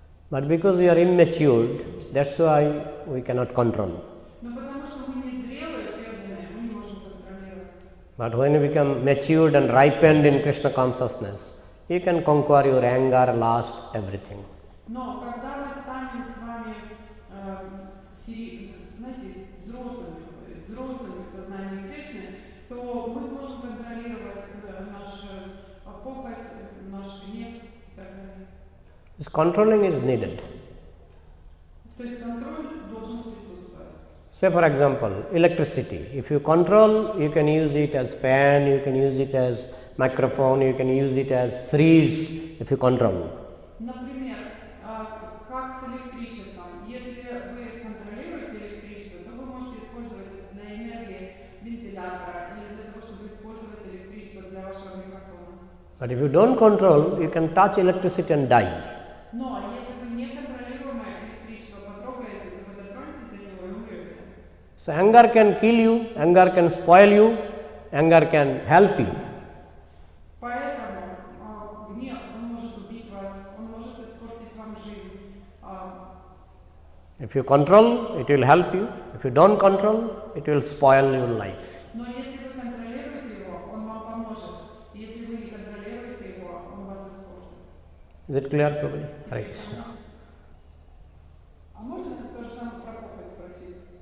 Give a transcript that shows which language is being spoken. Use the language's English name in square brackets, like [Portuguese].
[English] But because we are immatured, that's why we cannot control. [Russian] Но потому что мы не зрелые, преданные, мы не можем контролировать. [English] But when you become matured and ripened in Krishna consciousness, you can conquer your anger, lust, everything. [Russian] Но когда мы станем с вами, знаете, взрослыми в сознании Кришны, то мы сможем контролировать нашу похоть, наш гнев и так далее. [English] This controlling is needed. [Russian] То есть контроль должен присутствовать. [English] Say for example, electricity. If you control, you can use it as fan, you can use it as microphone, you can use it as freeze if you control. [Russian] Например, как с электричеством. Если вы контролируете электричество, то вы можете использовать это для энергии вентилятора или для того, чтобы использовать электричество для вашего микрофона. [English] But if you don't control, you can touch electricity and die. [Russian] Но если вы неконтролируемое электричество потрогаете, то вы дотронетесь до него и умрете. [English] So anger can kill you, anger can spoil you, anger can help you. [Russian] Поэтому гнев, он может убить вас, он может испортить вам жизнь. [English] If you control, it will help you. If you don't control, it will spoil your life. [Russian] Но если вы контролируете его, он вам поможет. Если вы не контролируете его, он вас испортит. [English] Is it clear, Prabhuji? Hare Krishna. [Russian] А можно то же самое про похоть спросить?